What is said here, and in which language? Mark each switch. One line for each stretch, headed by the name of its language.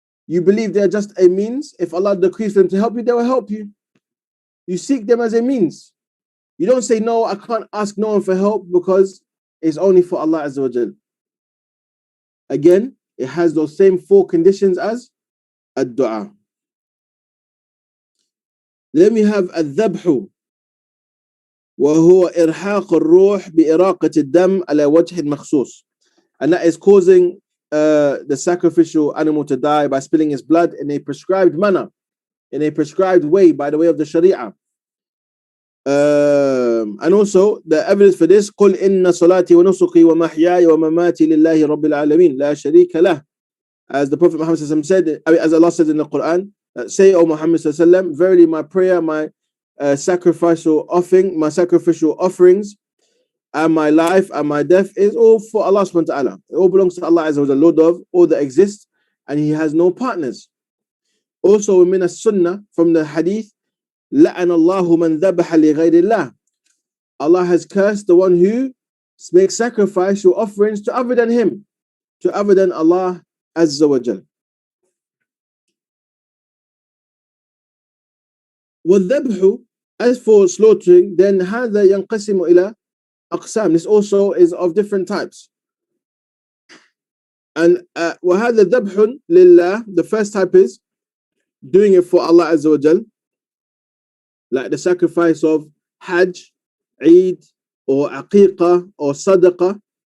English: You believe they're just a means. If Allah decrees for them to help you, they will help you. You seek them as a means. You don't say, no, I can't ask no one for help because it's only for Allah Azza wa Jal. Again, it has those same four conditions as ad-du'a. Then we have
Arabic: الذبح وهو إرحاق الروح بإراقة الدم على وجه مخصوص.
English: And that is causing the sacrificial animal to die by spilling its blood in a prescribed manner, in a prescribed way by the way of the Sharia. And also the evidence for this,
Arabic: قل إن صلاتي ونسكي ومحياي ومماتي لله رب العالمين لا شريك له.
English: As the Prophet Muhammad said, as Allah says in the Quran, say, O Muhammad, verily my prayer, my sacrificial offerings, and my life and my death is all for Allah subhanahu wa ta'ala. It all belongs to Allah Azza wa Jalla, Lord of all that exists, and He has no partners. Also, min as-sunnah, from the hadith,
Arabic: لَعَنَ اللَّهُ مَنْ ذَبَحَ لِغَيْرِ اللَّهِ.
English: Allah has cursed the one who makes sacrifice or offerings to other than Him, to other than Allah Azza wa Jalla.
Arabic: وَالذَّبْحُ,
English: as for slaughtering, then
Arabic: هذا ينقسم إلى أقسام.
English: This also is of different types. And
Arabic: وهذا ذبح لله,
English: the first type is doing it for Allah Azza wa Jal, like the sacrifice of Hajj, Eid, or Aqiqah, or Sadaqah.